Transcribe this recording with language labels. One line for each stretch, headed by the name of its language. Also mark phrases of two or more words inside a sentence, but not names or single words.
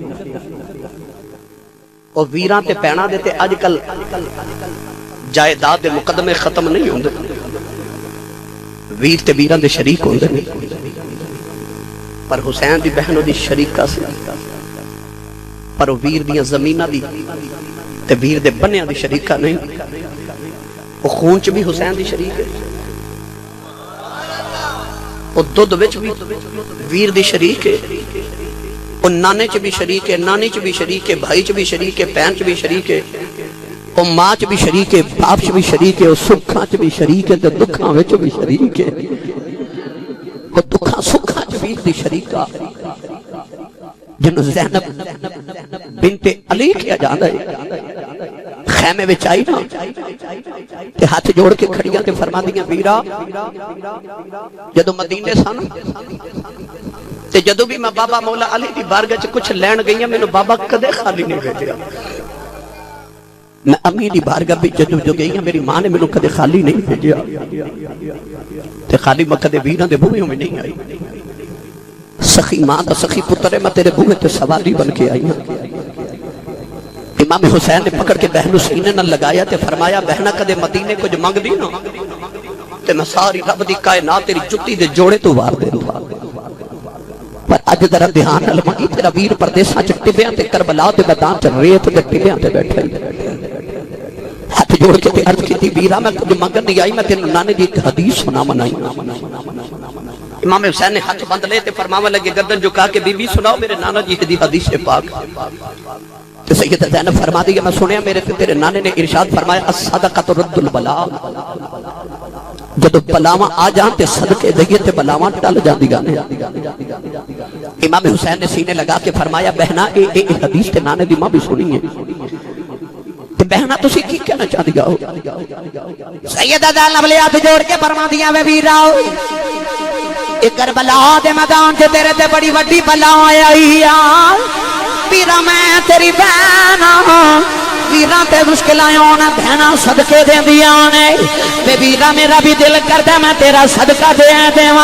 Punjabi: اور ویراں تے پینا دے تے اج کل جائیداد دے مقدمے ختم نہیں ہوندے ویر تے ویراں دے شریک ہوندے نہیں پر حسین دی بہن دی شریکہ سی پر ویر دیاں زمیناں دی تے ویر دے بنیاں دی شریکہ نہیں، وہ خون چ بھی حسین دی شریک ہے، وہ دودھ وچ بھی ویر دی شریک ہے، وہ نانے چ بھی شریک ہے، نانی چ بھی شریک ہے، بھائی چ بھی شریک ہے، بہن چ بھی شریک ہے، وہ ماں چ بھی شریک ہے، باپ چ بھی شریک ہے، وہ سکھاں چ بھی شریک ہے تے دکھاں وچ بھی شریک ہے، وہ دکھاں سکھاں چ ویر دی شریکہ جنہوں زینب بنت علی کیا جاندہ ہے، خیمے وچ آئی نا تے ہاتھ جوڑ کے کھڑیاں تے فرما دیاں ویرا جدو مدینے سن تے جدو بھی میں بابا مولا علی دی بارگاہ چ کچھ لین گئی ہیں مینوں بابا کدے خالی نہیں بھیجیا، میں امی دی بارگاہ بھی جدو جو گئی ہیں میری ماں نے مینوں کدے خالی نہیں بھیجیا تے خالی میں کدے ویراں دے بوہیوں میں نہیں آئی، سخی ماں دا سخی پتر ہے میں تیرے بوہے تے سواری بن کے آئی ہوں۔ امام حسین نے پکڑ کے بہنوں سینے نہ لگایا تے فرمایا بہنہ کدے مدینے کچھ منگ دی نا تے میں ساری رب دی کائنات تیری جتی دے جوڑے تو وار دے دوں، پر اج ذرا دھیان نال منگی تیرا ویر پردیساں چ ٹبیاں تے کربلا تے میدان چ ریت تے ٹبیاں تے بیٹھا ہاتھ جوڑ کے تے عرض کیتی ویرا میں کچھ منگن نہیں آئی، میں تینوں نانے دی ایک حدیث سنا منائی۔ امام حسین نے ہاتھ بند لے تے فرماوا لگے گردن جھکا کے بی بی سناؤ میرے نانا جی دی حدیث پاک، تو سیدہ زینب فرما دیا میں سنیا میرے تیرے نانے نے ارشاد فرمایا
Arabic: الصدقۃ رد البلاء،
Punjabi: جدو بلاواں آ جان تے صدقے دئیے تے بلاواں ٹل جاندیاں نے۔ امام حسین نے سینے لگا کے فرمایا بہنا اے حدیث تے نانے دی ماں بھی سنی ہے تے بہنا تسی کی کہنا چاہدیا ہو؟ سیدہ زینب نے ہاتھ جوڑ کے فرما دیا وے ویرا ایک کربلا دے میدان چ تیرے تے بڑی وڈی بلا آئی آ ویرا میں تیری بہن ویرا تے مشکل آنا بہنا صدقے دے دیا نے بے ویرا میرا بھی دل کردا میں تیرا صدقہ دے دیواں۔